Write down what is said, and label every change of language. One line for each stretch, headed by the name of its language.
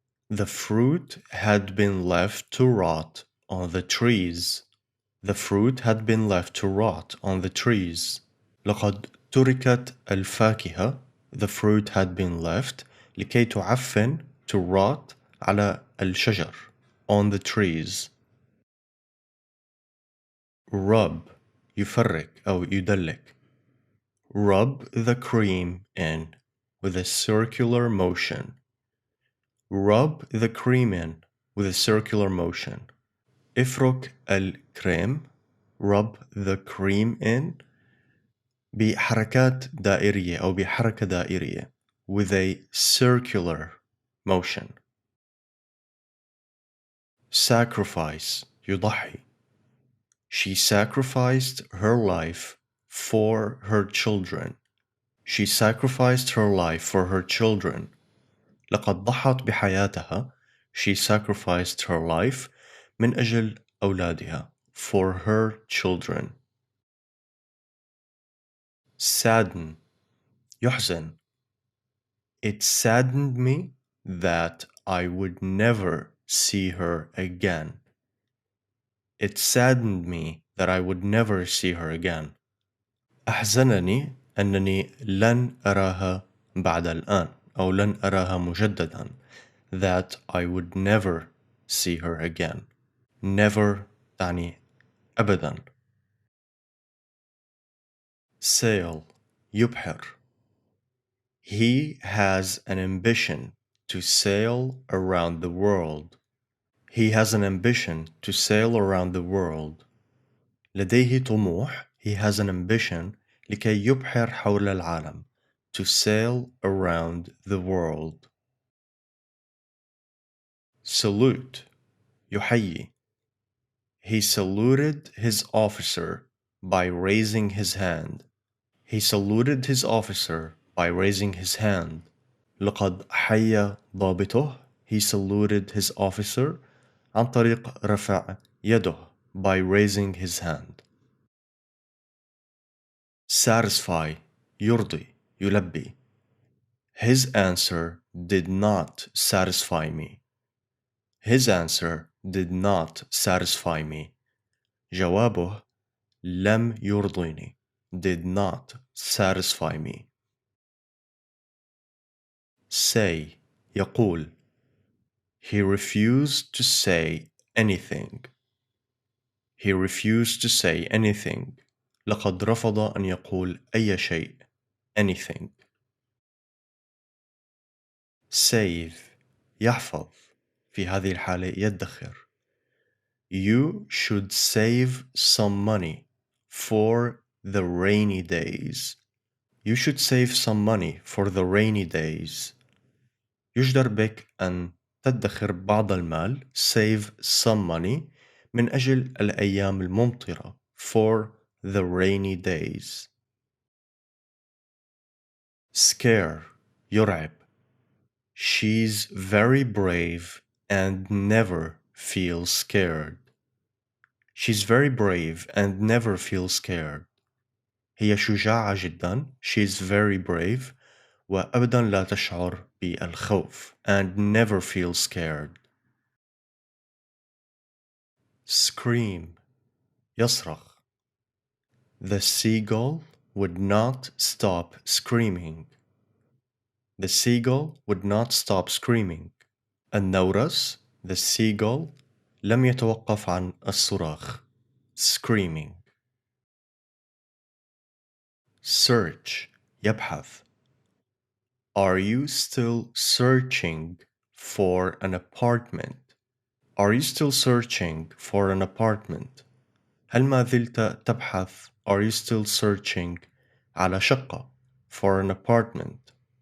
English: The fruit had been left to rot on the trees. The fruit had been left to rot on the trees.
Arabic: لقد تركت الفاكهة.
English: The fruit had been left
Arabic: لكي تعفن
English: to rot
Arabic: على الشجر
English: on the trees.
Arabic: rub يفرك أو يدلك.
English: Rub the cream in with a circular motion. Rub the cream in with a circular motion.
Arabic: افرك الكريم.
English: Rub the cream in
Arabic: بحركات دائرية أو بحركة دائرية
English: with a circular motion. sacrifice يضحي. She sacrificed her life for her children. She sacrificed her life for her children.
Arabic: لقد ضحت بحياتها.
English: She sacrificed her life
Arabic: من أجل أولادها.
English: For her children.
Arabic: Sadden. يحزن.
English: It saddened me that I would never see her again. It saddened me that I would never see her again.
Arabic: أحزنني أنني لن أراها بعد الآن أو لن أراها مجددا.
English: That I would never see her again.
Arabic: Never تعني أبدا. Sail يبحر.
English: He has an ambition to sail around the world. He has an ambition to sail around the world.
Arabic: لديه طموح.
English: He has an ambition
Arabic: لكي يبحر حول العالم.
English: To sail around the world. Salute يحيي. He saluted his officer by raising his hand. He saluted his officer by raising his hand.
Arabic: لقد حيا ضابطه.
English: He saluted his officer
Arabic: عن طريق رفع يده
English: by raising his hand.
Arabic: Satisfy يرضي يلبي.
English: His answer did not satisfy me. His answer did not satisfy me.
Arabic: جوابه لم يرضيني.
English: Did not satisfy me.
Arabic: Say يقول.
English: He refused to say anything. He refused to say anything.
Arabic: لقد رفض أن يقول أي شيء. Anything. Save يحفظ. في هذه الحالة يدخر.
English: You should save some money for the rainy days. You should save some money for the rainy days.
Arabic: يجدر بك أن تدخر بعض المال.
English: Save some money
Arabic: من أجل الأيام الممطرة.
English: For the rainy days.
Arabic: Scare يرعب.
English: She's very brave and never feels scared. She's very brave and never feels scared.
Arabic: هي شجاعة جدا.
English: She's very brave
Arabic: وأبدا لا تشعر بالخوف.
English: And never feels scared. Scream يصرخ. The seagull would not stop screaming. The seagull would not stop screaming.
Arabic: النورس
English: the seagull
Arabic: لم يتوقف عن الصراخ.
English: Screaming. Search يبحث. Are you still searching for an apartment? Are you still searching for an apartment?
Arabic: هل ما زلت تبحث
English: Are you still searching
Arabic: على شقة
English: for an apartment?